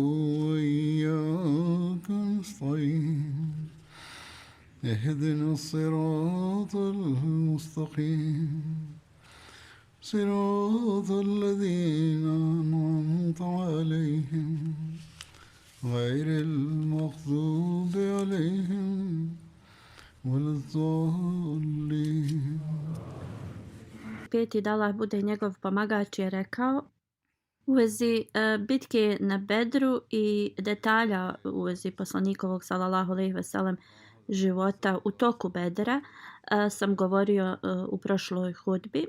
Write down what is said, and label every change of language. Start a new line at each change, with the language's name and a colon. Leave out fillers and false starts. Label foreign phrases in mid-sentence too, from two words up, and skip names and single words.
Arabic: وإياك نستعين اهدنا الصراط المستقيم صراط الذين أنعمت عليهم غير المغضوب عليهم ولا الضالين.
Bosnian: Peti da Allah bude njegov pomagač je rekao u vezi bitke na Bedru i detalja u vezi poslanikovog
Arabic: صلى الله عليه وسلم
Bosnian: života u toku Bedra sam govorio u prošloj hudbi.